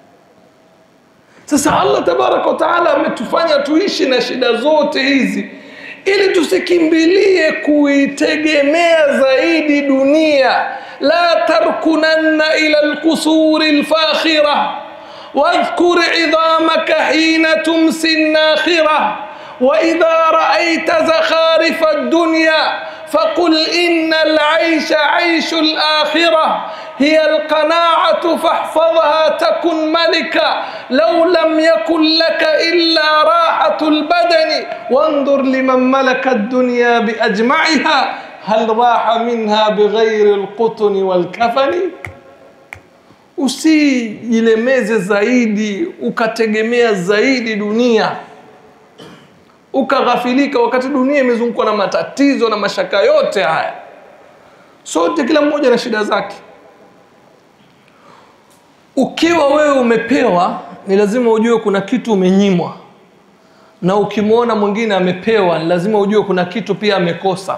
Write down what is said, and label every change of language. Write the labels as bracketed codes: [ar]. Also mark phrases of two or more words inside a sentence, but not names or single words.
[sw] Sasa [ar] الله تبارك وتعالى [sw] ametufanya tuishi na shida zote hizi ili tusikimbilie kuitegemea zaidi dunia. [ar] لا تركنن إلى القصور الفاخرة واذكر عظامك حين تمسي ناخرة و إذا رأيت زخارف الدنيا فقل إن العيش عيش الآخرة هي القناعة فاحفظها تكن ملكا لو لم يكن لك إلا راحة البدن وانظر لمن ملك الدنيا بأجمعها هل راح منها بغير القطن والكفن. [sw] Usijilemeze zaidi ukategemea zaidi dunia ukaghafilika, wakati dunia imezungukwa na matatizo na mashaka yote haya. Sote kila mmoja na shida zake. Ukiwa wewe umepewa, ni lazima ujue kuna kitu umenyimwa, na ukimwona mwingine amepewa, ni lazima ujue kuna kitu pia amekosa.